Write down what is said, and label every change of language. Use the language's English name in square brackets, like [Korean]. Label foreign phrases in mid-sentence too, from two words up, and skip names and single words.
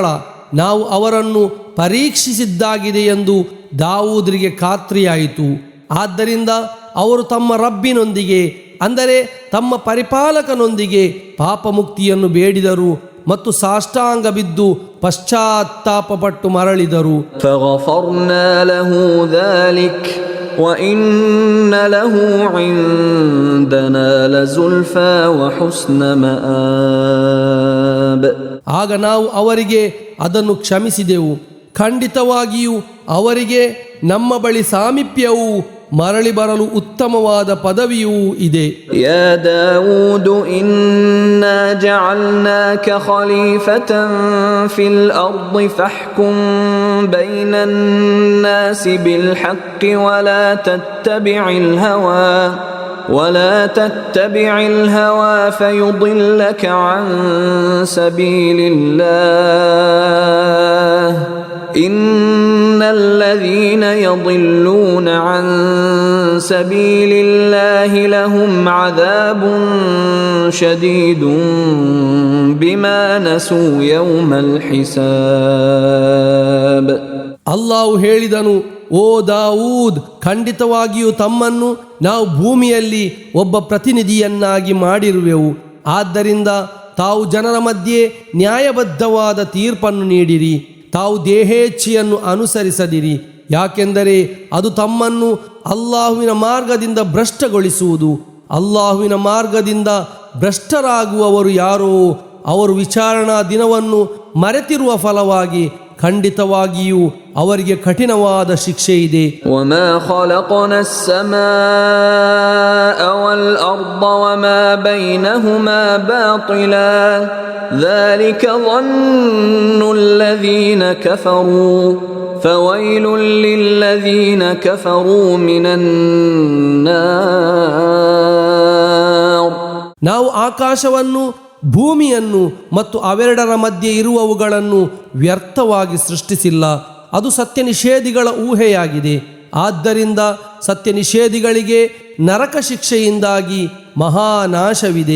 [Kannada] ನಾವು ಅವರನ್ನು ಪರೀಕ್ಷಿಸಿದ್ದಾಗಿದೆ ಎಂದು ದಾವೂದರಿಗೆ ಖಾತ್ರಿಯಾಯಿತು. ಆದ್ದರಿಂದ ಅವರು ತಮ್ಮ ರಬ್ಬಿನೊಂದಿಗೆ ಅಂದರೆ ತಮ್ಮ ಪರಿಪಾಲಕನೊಂದಿಗೆ ಪಾಪ ಮುಕ್ತಿಯನ್ನು ಬೇಡಿದರು ಮತ್ತು ಸಾಷ್ಟಾಂಗ ಬಿದ್ದು ಪಶ್ಚಾತ್ತಾಪಪಟ್ಟು ಮರಳಿದರು. [Arabic] فغفرنا له ذلك وإن له عندنا لزلفى وحسن مآب. [Kannada] ಆಗ ನಾವು ಅವರಿಗೆ ಅದನ್ನು ಕ್ಷಮಿಸಿದೆವು. ಖಂಡಿತವಾಗಿಯೂ ಅವರಿಗೆ ನಮ್ಮ ಬಳಿ ಸಾಮೀಪ್ಯವೂ ಮರಳಿ ಬರಲು ಉತ್ತಮವಾದ ಪದವಿಯೂ ಇದೆ. [Arabic] يا داود إنا جعلناك خليفة في الأرض فاحكم بين الناس بالحق ولا تتبع الهوى فيضلك عن سبيل الله إن الذين يضلون عن سبيل الله لهم عذاب شديد بما نسوا يوم الحساب. [Kannada] ಅಲ್ಲಾಹು ಹೇಳಿದನು, ಓ ದಾವೂದ್, ಖಂಡಿತವಾಗಿಯೂ ತಮ್ಮನ್ನು ನಾವು ಭೂಮಿಯಲ್ಲಿ ಒಬ್ಬ ಪ್ರತಿನಿಧಿಯನ್ನಾಗಿ ಮಾಡಿರುವೆವು. ಆದ್ದರಿಂದ ತಾವು ಜನರ ಮಧ್ಯೆ ನ್ಯಾಯಬದ್ಧವಾದ ತೀರ್ಪನ್ನು ನೀಡಿರಿ. ತಾವು ದೇಹೇಚ್ಛೆಯನ್ನು ಅನುಸರಿಸದಿರಿ, ಯಾಕೆಂದರೆ ಅದು ತಮ್ಮನ್ನು ಅಲ್ಲಾಹುವಿನ ಮಾರ್ಗದಿಂದ ಭ್ರಷ್ಟಗೊಳಿಸುವುದು. ಅಲ್ಲಾಹುವಿನ ಮಾರ್ಗದಿಂದ ಭ್ರಷ್ಟರಾಗುವವರು ಯಾರೋ ಅವರು ವಿಚಾರಣಾ ದಿನವನ್ನು ಮರೆತಿರುವ ಫಲವಾಗಿ ಖಂಡಿತವಾಗಿಯೂ ಅವರಿಗೆ ಕಠಿಣವಾದ ಶಿಕ್ಷೆ ಇದೆ. [Arabic] وما خلقنا السماء والأرض وما بينهما باطلا ذلك ظن الذين كفروا فويل للذين كفروا من النار. [Kannada] ನಾವು ಆಕಾಶವನ್ನು ಭೂಮಿಯನ್ನು ಮತ್ತು ಅವೆರಡರ ಮಧ್ಯೆ ಇರುವವುಗಳನ್ನು ವ್ಯರ್ಥವಾಗಿ ಸೃಷ್ಟಿಸಿಲ್ಲ. ಅದು ಸತ್ಯ ನಿಷೇಧಿಗಳ ಊಹೆಯಾಗಿದೆ. ಆದ್ದರಿಂದ ಸತ್ಯ ನಿಷೇಧಿಗಳಿಗೆ ನರಕ ಶಿಕ್ಷೆಯಿಂದಾಗಿ ಮಹಾನಾಶವಿದೆ.